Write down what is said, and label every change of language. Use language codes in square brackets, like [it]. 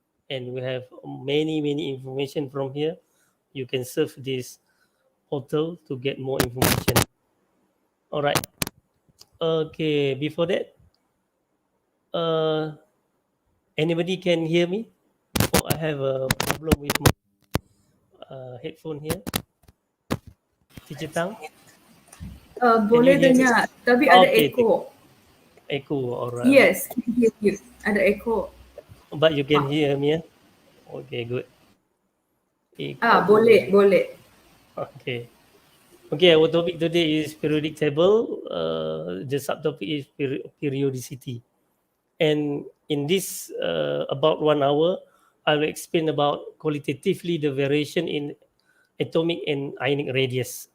[en] And we have many information from here. You can surf this portal to get more information. All right. Okay, before that, anybody can hear me? Oh, I have a problem with my headphone here. Teacher Tang? [ms] Boleh dengar, tapi ada echo. [en] Echo, alright. Yes, can hear you. [ms] Ada echo. [en] But you can hear me, Okay, good. [ms] Echo. Boleh. [en] Okay. Okay, our topic today is periodic table. The subtopic is periodicity. And in this about 1 hour, I will explain about qualitatively the variation in atomic and ionic radius.